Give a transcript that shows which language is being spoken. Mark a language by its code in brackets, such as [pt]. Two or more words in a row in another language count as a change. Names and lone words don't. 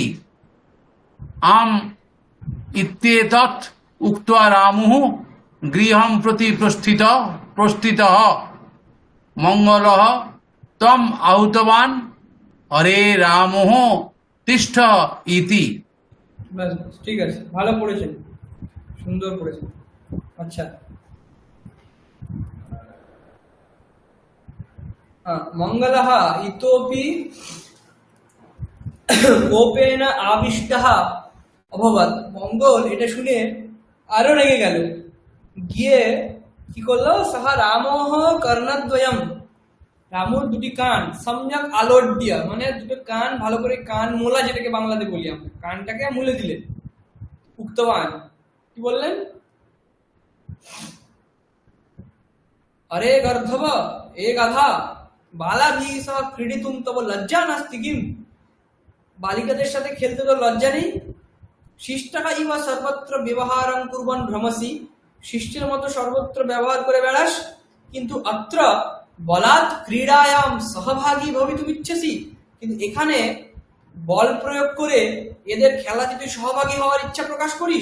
[sa] आम् इत्येतत् उक्त्वा रामुः गृहं प्रति प्रस्थितः। मंगलः तम् आहूतवान्। अरे रामः तिष्ठ इति। [bn] ব্যাস ঠিক আছে, ভালো পড়েছেন, সুন্দর পড়েছেন। [sa] আচ্ছা মঙ্গলः ইতোপি কোপেন আবিষ্টः অভবৎ। [bn] মঙ্গল এটা শুনে আরো রেগে গেল, গিয়ে কি করলো, [sa] সহ রামোহ কর্ণদ্বয়ম, [bn] রামুর দুটি কান [sa] সম্যক আলোড্য, [bn] মানে দুটো কান ভালো করে কান মোলা, যেটাকে বাংলাতে বলি আমরা, কানটাকে মুলে দিলেন। উক্তবান, কি বললেন, [sa] अरे गर्धव ए गाधा বালাভি সহ ক্রীড়িতুম তব লজ্জা নাস্তি কিম, [bn] বালিকাদের সাথে খেলতে তো লজ্জা নেই। [sa] শিষ্টকা ইবা সর্বত্র ব্যবহারং কুর্বন ভ্রমসি, [bn] শিষ্টের মতো সর্বত্র ব্যবহার করে বেড়াস, কিন্তু [sa] অত্র বলাৎ ক্রীড়ায়াম সহভাগী ভবিতুম ইচ্ছসি, [bn] কিন্তু এখানে বল প্রয়োগ করে এদের খেলাতে তুই সহভাগী হওয়ার ইচ্ছা প্রকাশ করিস।